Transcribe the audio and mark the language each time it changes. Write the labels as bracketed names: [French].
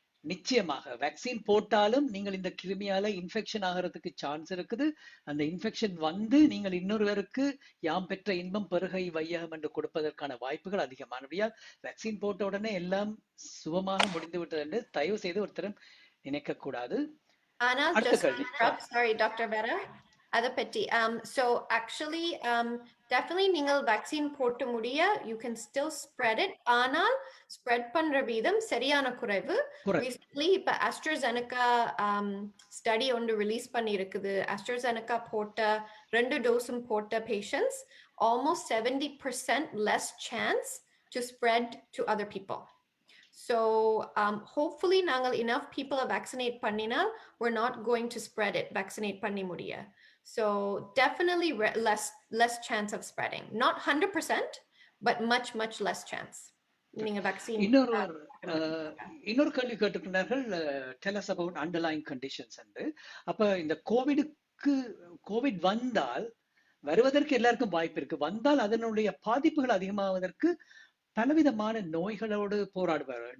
[Tamil] நிச்சயமாக வேக்சின் போட்டாலும் நீங்கள் இந்த கிருமியால இன்ஃபெக்ஷன் ஆகிறதுக்கு சான்ஸ் இருக்குது. அந்த இன்ஃபெக்ஷன் நீங்கள் இன்னொருவருக்கு யாம் பெற்ற இன்பம் பெருகை வையகம் என்று கொடுப்பதற்கான வாய்ப்புகள் அதிகமானபடியால் வேக்சின் போட்ட உடனே எல்லாம் சுபமாக முடிந்து விட்டது என்று தயவு செய்து ஒருத்தரும் நினைக்க கூடாது. [English] Sorry, Dr. Vera. [Tamil] அதை பற்றி so actually definitely நீங்கள் வேக்சின் போட்டு முடிய [English] you can still spread it. [Tamil] ஆனால் ஸ்ப்ரெட் பண்ற வீதம் சரியான குறைவு. Recently இப்ப AsstClinical ஸ்டடி ஒன்று ரிலீஸ் பண்ணி இருக்குது. [English] AsstClinical போட்ட 2 டோஸும் போட்ட patients almost 70% less chance to spread to other people. So hopefully நாங்கள் enough people vaccinate பண்ணினா we're not going to spread it. [Tamil] Vaccinate பண்ணி முடிய. [English] So definitely less chance of spreading. Not 100%, but much less chance. [Tamil] நீங்க vaccine. இன்னொரு கேள்வி கேட்டுக்கிறார்கள். [English] Tell us about underlying conditions. [Tamil] அப்ப இந்த கோவிடுக்கு Covid வந்தால் வருவதற்கு எல்லாருக்கும் வாய்ப்பு இருக்கு. வந்தால் அதனுடைய பாதிப்புகள் அதிகமாவதற்கு பலவிதமான நோய்களோடு போராடுவார்கள்.